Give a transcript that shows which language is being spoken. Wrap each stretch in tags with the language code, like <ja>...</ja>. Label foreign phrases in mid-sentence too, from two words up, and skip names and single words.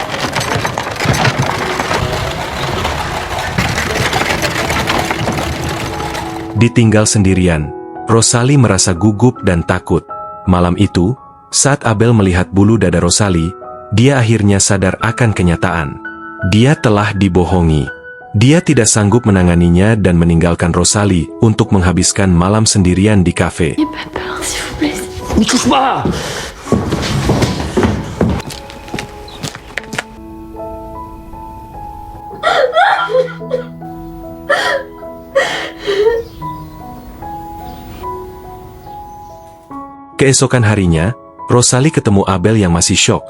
<id>Ditinggal sendirian, Rosalie merasa gugup dan takut. Malam itu, saat Abel melihat bulu dada Rosalie, dia akhirnya sadar akan kenyataan. Dia telah dibohongi. Dia tidak sanggup menanganinya dan meninggalkan Rosalie untuk menghabiskan malam sendirian di kafe.</id> <fr>Ne touche pas!</fr> <id>Keesokan harinya, Rosalie ketemu Abel yang masih syok.</id>